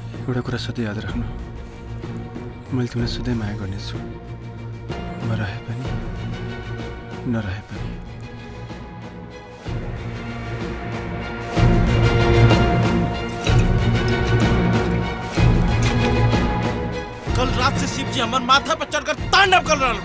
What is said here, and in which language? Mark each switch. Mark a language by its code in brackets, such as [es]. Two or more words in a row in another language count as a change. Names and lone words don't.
[ne] एउटा कुरा सधैँ याद राख्नु, मैले तिमीलाई सधैँ माया गर्नेछु, म रहे पनि नरहे पनि। [hi] कल रात से शिव जी हमारे माथा पर चढ़कर तांडव कर रहा है।